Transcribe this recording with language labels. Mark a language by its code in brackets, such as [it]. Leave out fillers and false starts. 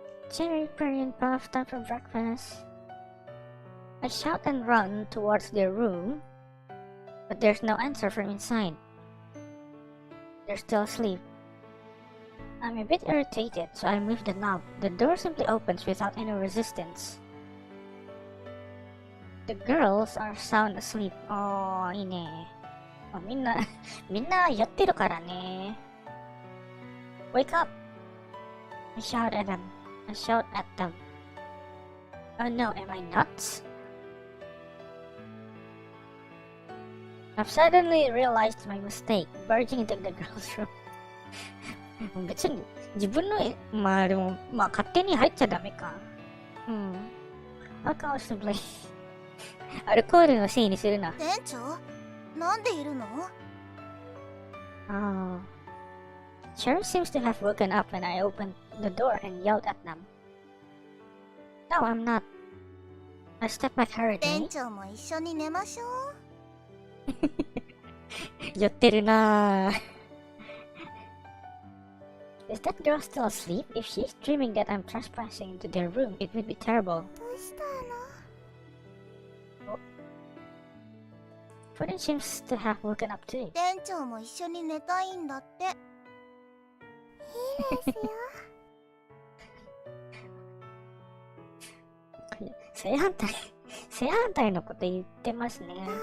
[en] Cherry, Perry, and Puff, time for breakfast. I shout and run towards their room, but there's no answer from inside. They're still asleep. I'm a bit irritated, so I move the knob. The door simply opens without any resistance. The girls are sound asleep. [ja] Oh, いいね。みんなやってるからね。 [en] Wake up! I shout at them. Oh no, am I nuts? I've suddenly realized my mistake, barging into the girls' room. [ja] 別に自分のでも勝手に入っちゃダメか。 [en] Alcohol simply [ja] アルコールのせいにするな。店長、なんでいるの [en] ？Cherry seems to have woken up when I opened the door and yelled at them. No, I'm not. I stepped back hurriedly. [ja] 店長も一緒に寝ましょう。酔ってるなぁ。 [en] Is that girl still asleep? If she's dreaming that I'm trespassing into their room, it would be terrible. [ja] どうしたの [en] ？Pudding seems to have woken up too. [ja] 店長も一緒に寝たいんだって。いいですよ。正反対のこと言ってますね。